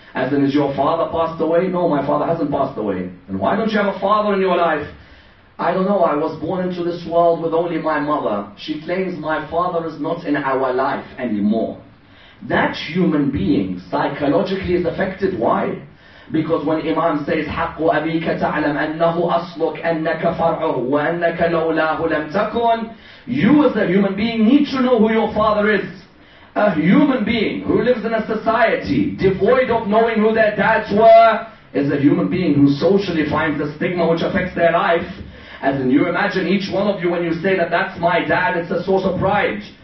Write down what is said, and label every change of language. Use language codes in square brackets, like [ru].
[en] As in, is your father passed away? No, my father hasn't passed away. And why don't you have a father in your life? I don't know, I was born into this world with only my mother. She claims my father is not in our life anymore. That human being psychologically is affected. Why? Because when Imam says, [ar] حَقُّ أَبِيكَ تَعْلَمْ أَنَّهُ أَصْلُكَ أَنَّكَ فَرْعُهُ وَأَنَّكَ لَوْلَاهُ لَمْ تَكُنْ. [en] You as a human being need to know who your father is. A human being who lives in a society devoid of knowing who their dads were is a human being who socially finds a stigma which affects their life. As in, you imagine each one of you when you say that that's my dad, it's a source of pride.